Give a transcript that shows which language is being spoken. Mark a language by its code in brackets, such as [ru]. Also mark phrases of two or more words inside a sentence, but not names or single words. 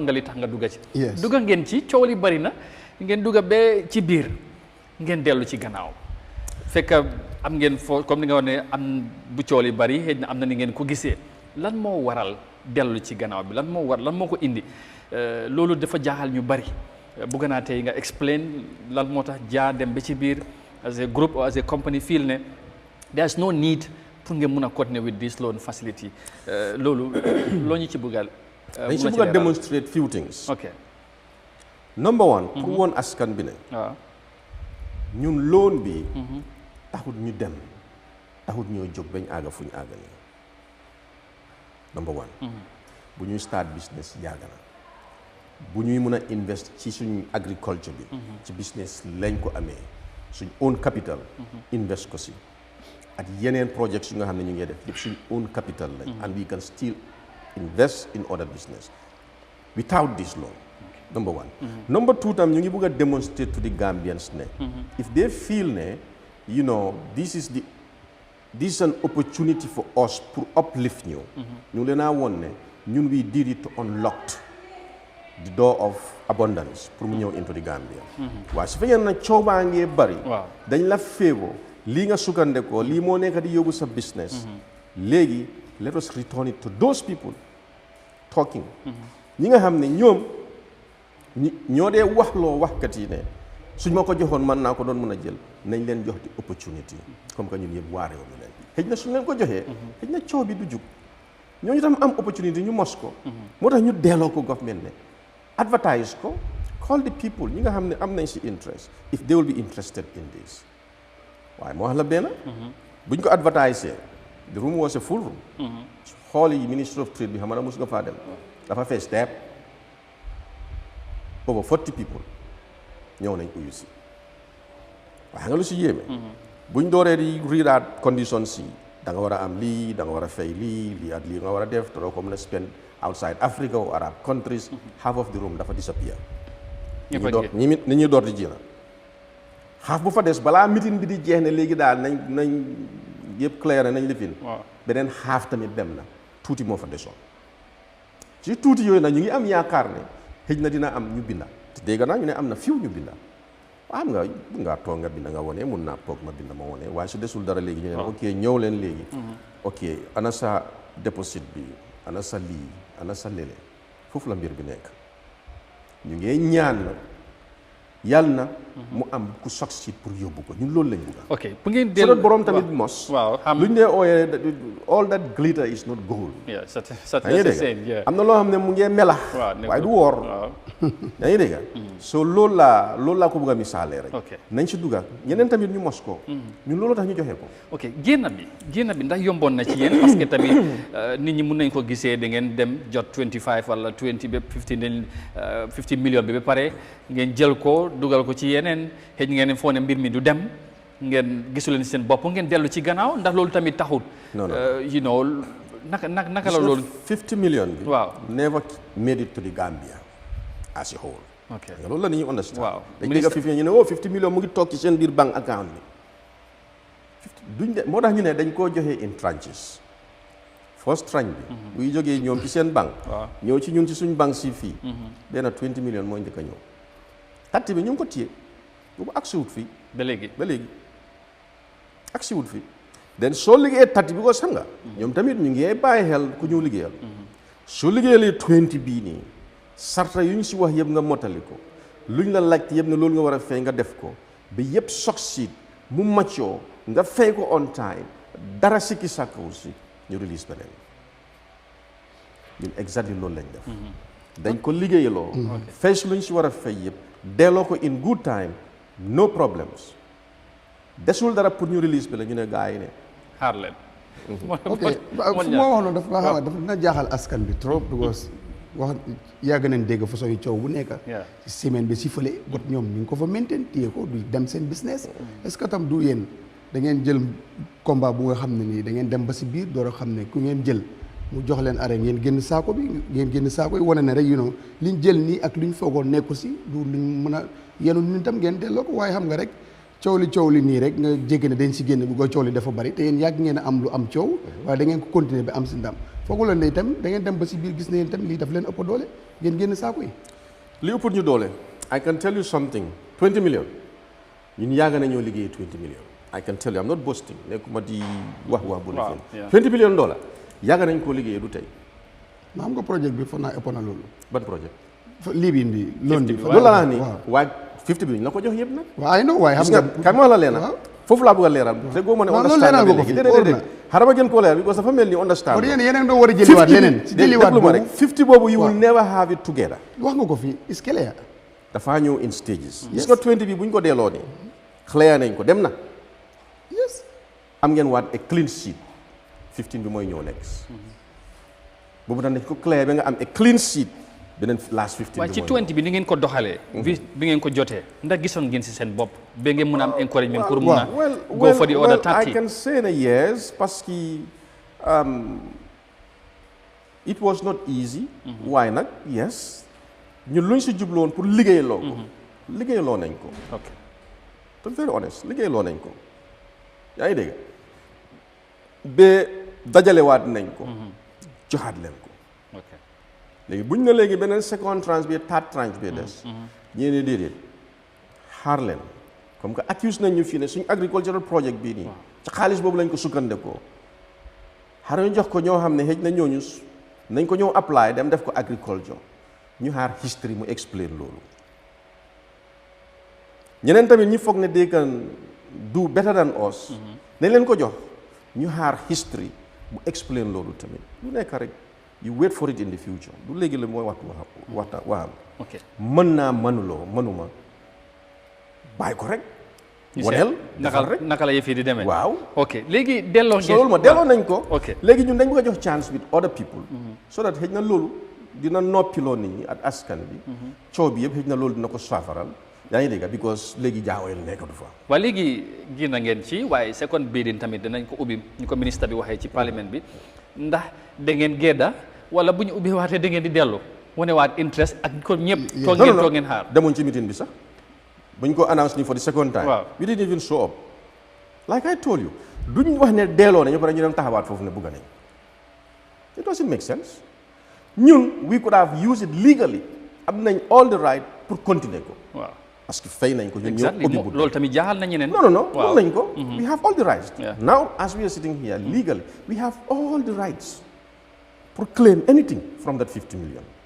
[wo] nga li tax nga dugga ci dugga ngeen ci coow li bari na ngeen dugga ba ci biir ngeen dellu ci gannaaw fekk am ngeen foo comme ni nga wax ne am bu coow li bari xëy na am na ni ngeen ko gisee lan moo waral dellu ci gannaaw bi lan moo ko indi loolu dafa jaaxal ñu bari bëgg naa tey nga explain lan moo tax jaa dem ba ci biir [en] as a group or as a company feel [wo] ne [en] there's no need [wo] pour ngeen mun a continuer [en] with this loan facility [wo] loolu loo ñu ci bëggal dañ ci bëgg a [en] demonstrate few things. ok number one [wo] pour woon askan bi ne waaw ñun loan bi taxut ñu dem taxut ñoo jóg bañ àgga fu ñu àgga nii [en] number one [wo] bu ñuy [en] start business [wo] yàgg na bu ñuy mën a invest ci suñu agriculture bi ci business lañ ko amee suñ [en] own capital [wo] invest ko si ak yeneen projects yu nga xam ne ñu ngi def yëpp suñ [en] own capital [wo] lañ [en] and we can still invest in other business without this loan number one number two [wo] tam ñu ngi bëgg a [en] demonstrate to the Gambians [wo] ne [en] if they feel [wo] ne [en] you know this is an opportunity for us [wo] pour uplift ñu ñu leen a woon ne ñun [en] we did it to unlock the door of abundance [wo] pour mu ñëw [en] into the Gambia [wo] waaye su fekkee na coow baa ngee bari dañ la féego lii nga sukkandekoo lii moo nekk di yóbbu sa business léegi [en] let us return it to those people [wo] talking ñi nga xam ne ñoom ñoo dee waxloo waxkat yi ne suñ ma ko joxoon man naa ko doon mën a jël nañ leen jox di opportunity [fr] comme que [wo] ñun yëpp waa réew mi leen xëj na suñ leen ko joxee xëj na coow bi du jug ñooñu tam am opportunity ñu mos ko moo tax ñu delloo ko government ne advertise ko [en] call the people [wo] ñi nga xam ne am nañ si interest [en] if they will be interested in this [wo] waaye moo wax la benn buñ ko advertise [en] the room was a full room [wo] xool yi [en] ministry of trade [wo] bi xam na mos nga faa dem dafa fees teep [en] over 40 people [wo] ñëw nañ uyu si waaye nga lu si yéeme buñ dooree di readaat conditions yi da nga war a am lii da nga war a fay lii ak lii nga war a def te doo ko mën a [en] spend outside Africa or Arab countries half of the room [wo] dafa disappear ni ñuy door di jéem half bu fa des balaa meeting bi di jeex ne léegi daal nañ yëpp clair nañ lifin beneen half tamit dem na tuuti moo fa desoon ci tuuti yooyu nag ñu ngi am yaakaar ne xëj na dina am ñu binda te dégg naa ñu ne am na fiw ñu binda waaw xam nga bu ngaa toog nga binda nga wone mun naa toog ma binda ma wone waaye su desul dara léegi ñu ne ok ñëw leen léegi ok ana sa déposit bi ana sa lii ana sa lele foofu la mbir bi nekk ñu ngee ñaan na yàlla na mu am ku succeed pour yóbbu ko ñun loolu lañ bëgg. ok bu ngeen dellu so borom tamit mos. waaw xam luñ dee ooyee [en] all that glitter is not gold. yeah [wo] am na loo xam ne mu ngee melax. waaye du woor. yaa ngi dégg so loolu laa ko bëgg a misaalee rek. nañ si dugga ñeneen tamit ñu mos ko. ñun loolu tax ñu joxe ko. ok génn bi ndax yomboon na ci yéen [fr] parce que [wo] tamit nit ñi mun nañ ko gisee da ngeen dem jot 25 wala 20 ba 50 million bi ba pare ngeen jël ko dugal ko ci yeneen xëy ngeen foo ne mbir mi du dem ngeen gisuleen seen bopp ngeen dellu ci gannaaw ndax loolu tamit taxut. [en] you know [wo] naka la loolu. 50 million bi. waaw [en] never made it to the Gambia as a whole. ok [wo] loolu la nit ñi understand. waaw dañ dégg 50 ñu ne 50 million mu ngi toog ci seen biir [en] bank account [wo] bi. moo tax ñu ne dañ koo joxe [en] in tranches. first tranche [wo] bi. buy jógee ñoom ci seen bank. ñëw ci ñun ci suñ bank si fii. benn 20 million mooy njëkk a ñëw. tatti bi ñu ngi ko téye boobu ak siwut fii. ba léegi ak siwut fii. den soo liggéeyee tatti bi ko xam nga. ñoom tamit ñu ngi bàyyi xel ku ñëw liggéeyal. soo liggéeyalee 20 bii nii. sarta yu ñu si wax yëpp nga mottali ko. luñ la laajte yëpp ne loolu nga war a fay nga def ko. ba yëpp succeed mu maccoo nga fay ko [en] on time [wo] dara sikki sàkkawul si ñu release beneen. ñun exactly loolu lañ def. dañ ko liggéeyaloo. fay si luñ si war a fay yëpp. delloo ko [en] in good time no problems [wo] desul dara pour ñu release bi la ñu ne gars yi ne xaar leen. ok fu ma wax noonu dafa dina jaaxal askan bi trop because wax yàgg nañ dégg façon yu coow bu nekk ci semaine bi si fële bot ñoom ñu ngi ko fa maintain téye ko du dem seen business est-ce que tam du yéen da ngeen jël combat bu nga xam ne nii da ngeen dem ba si biir door a xam ne ku ngeen jël mu jox leen arrêt ngeen génn saako bi ngeen génn saako yi wane ne rek liñ jël nii ak luñ foogoon nekku si du luñ mën a yenu ñun tam ngeen delloo ko waaye xam nga rek coow li nii rek nga jéggi ne dañ si génn bu ko coow li dafa bari te yéen yàgg ngeen a am lu am coow waaye da ngeen ko continuer ba am si ndam foogu leen ne itam da ngeen dem ba si biir gis ne yéen itam lii daf leen ëpp doole ngeen génn saako yi. li ëpp ñu doole [en] I can tell you something [wo] 20 million ñun yàgg nañoo liggéey 20 million [en] I can tell you I'm not boasting [wo] nekkuma di wax bu la fi 20 million dollars yàgg nañ koo liggéeyee du tey. ma xam nga projet bi foog naa ëpp na loolu. ban projet. lii bi loon bi. loolu la ni waaye 50 bi ñu la ko jox yëpp nag. waaw ay no waaye xam nga kan ma la leena foofu laa bëgg a leeral. te goo ma ne understand na léegi déedéet xaaral ma gën koo leeral because dafa mel ni understand. kon yéen doo war a jëliwaat leneen. si jëliwaat boobu rek 50 boobu [en] you will never have it together. [wo] wax nga ko fii [en] is clear. [wo] dafaa ñëw [en] in stages. [wo] gis nga 20 bi bu ñu ko delloo nii. clear nañ ko dem na. [en] yes. [wo] am ngeen waat [en] a clean sheet. [wo] 15 bi mooy ñëw next. boobu dañ ko clear ba nga am [en] a clean sheet. [wo] beneen last 15 waaye ci 20 bi ni ngeen ko doxalee. bi ngeen ko jotee ndax gisoon ngeen si seen bopp ba ngeen mun a am encouragement pour mun a [en] go for the other 30. I can say na yes [fr] parce que [en] it was not easy. [wo] waaye nag yes ñun luñ si jubloon pour liggéeyaloo ko. liggéeyaloo nañ ko. [en] ok to be very honest [wo] liggéeyaloo nañ ko. yaa ngi dégg ba dajalewaat nañ ko. joxaat leen ko. léegi buñ ne léegi beneen [en] second tranche [wo] bi [en] third tranche [wo] bi des. ñee ne déedéet xaar leen [fr] comme que [wo] accuse nañ ñu fii ne suñ [en] agricultural project [wo] bii nii. ci xaalis boobu lañ ko sukkandekoo. xaaral ñu jox ko ñoo xam ne xëj na ñooñu nañ ko ñëw apply dem def ko agriculture ñu xaar history mu explain loolu. ñeneen tamit ñi foog ne [en] they can do better than us [wo] nañ leen ko jox ñu xaar history bu explain loolu tamit lu nekk rek [en] you wait for it in the future [wo] du léegi la mooy waxam mën naa mënuloo mënuma bàyyi ko rek wadel naka la yëf yi di demee waaw ok léegi delloo ngeen loolu ma delloo nañ ko ok léegi ñun dañ bëgg a jox [en] chance with other people so that [wo] xëj na loolu dina noppiloo nit ñi ak askan bi coow bi yëpp xëj na loolu dina ko saafaral yaa ngi dégg because léegi jaaweel nekkatu fa waaye léegi génn ngeen ci waaye [en] second bidding [wo] tamit dinañ ko ubbi ñu ko ministre bi waxee ci parlement bi ndax da ngeen gedda wala bu ñu ubbi waatee da ngeen di dellu wane waat interest ak ko ñëpp toog ngeen xaar demoon ci meeting bi sax buñ ko announce ni [en] for the second time we didn't even show up like I told you [wo] duñ wax ne delloo nañu pare ñu dem taxawaat foofu ne bugga nañ [en] it doesn't make sense [wo] ñun [en] we could have used it legally [wo] am nañ [en] all the right [fr] pour continuer [wo] ko waaw parce que fay nañ ko ñun ñoo ubbi bu loolu tamit jaaxal na ñeneen [en] non [wo] loolu nañ ko [en] we have all the rights now as we are sitting here legally we have all the rights pour claim anything from that 50 million